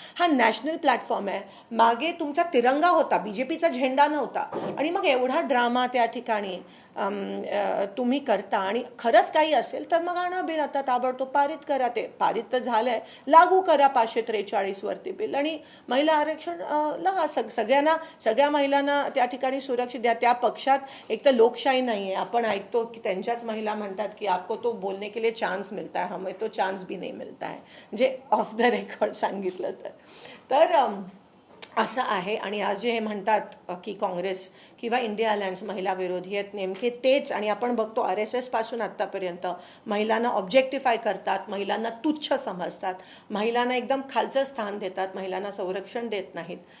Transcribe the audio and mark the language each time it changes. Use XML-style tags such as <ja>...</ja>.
<mr>हा national platform आहे. मागे तुमचा तिरंगा होता, बीजेपीचा झेंडा नव्हता आणि मग एवढा ड्रामा त्या ठिकाणी तुम्ही करता. आणि खरंच काही असेल तर मग आणा बिल, आता ताबडतोब पारित करा. ते पारित तर झालंय, लागू करा 543वरती बिल आणि महिला आरक्षण लागा. सगळ्या महिलांना त्या ठिकाणी सुरक्षित द्या. त्या पक्षात एक तर लोकशाही नाही आहे. आपण ऐकतो की त्यांच्याच महिला म्हणतात की</mr> <hi>आपको तो बोलने के लिए चान्स मिलता है, हमें तो चान्स भी नहीं मिलता है.</hi> <mr>म्हणजे ऑफ द रेकॉर्ड सांगितलं तर असं आहे. आणि आज जे हे म्हणतात की काँग्रेस किंवा इंडिया अलायन्स महिला विरोधी आहेत, नेमके तेच. आणि आपण बघतो RSS पासून आत्तापर्यंत महिलांना ऑब्जेक्टिफाय करतात, महिलांना तुच्छ समजतात, महिलांना एकदम खालचं स्थान देतात, महिलांना संरक्षण देत नाहीत.</mr>